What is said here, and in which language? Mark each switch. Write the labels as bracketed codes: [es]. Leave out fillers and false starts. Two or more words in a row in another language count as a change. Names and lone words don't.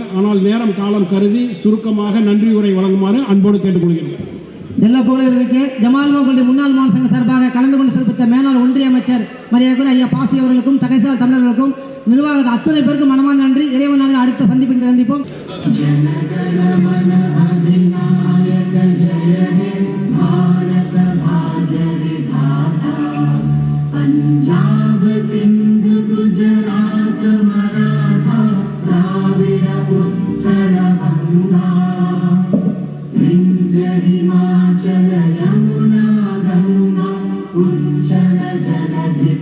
[ta] ஆனால் நேரம் காலம் கருதி சுருக்கமாக நன்றி உரை வழங்குமாறு அன்போடு கேட்டுக்கொள்கிறேன். எல்லா புகழர்களுக்கு ஜமால் மோகனுடைய முன்னாள் மாநில சங்க சார்பாக கலந்து கொண்டு சிறப்பித்த மேலாள் ஒன்றிய அமைச்சர் மரியாதைக்குரிய ஐயா பாசி அவர்களுக்கும் தகைசால் தமிழர்களுக்கும் நிர்வாகத்தை அத்துணை பேருக்கு மனமார்ந்த நன்றி. இறைவன் நாளில் அடுத்த சந்திப்பில் சந்திப்போம். [bn] পাঞ্জাব সিন্ধু গুজরাট মারাঠা দ্রাবিড় উত্তর বঙ্গ বিন্ধ্য হিমাচল যমুনা গঙ্গা উচ্ছল জলধি